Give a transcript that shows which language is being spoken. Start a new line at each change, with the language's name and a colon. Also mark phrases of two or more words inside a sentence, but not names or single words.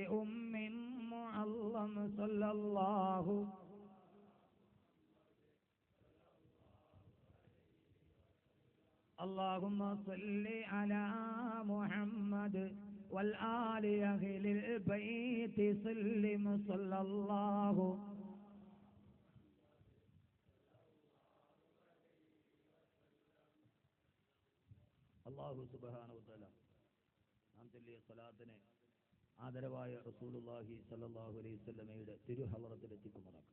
Arabic: معظم صلى الله اللهم صل على محمد والآل أهل البيت سلم صلى الله الله سبحانه وتعالى
Malayalam: നാം ചൊല്ലിയ സ്വലാത്തിനെ ആദരവായ
Arabic: رسول الله صلى الله عليه وسلم
Malayalam: തിരുഹളറത്തിൽ എത്തിക്കുമാറാക്കും.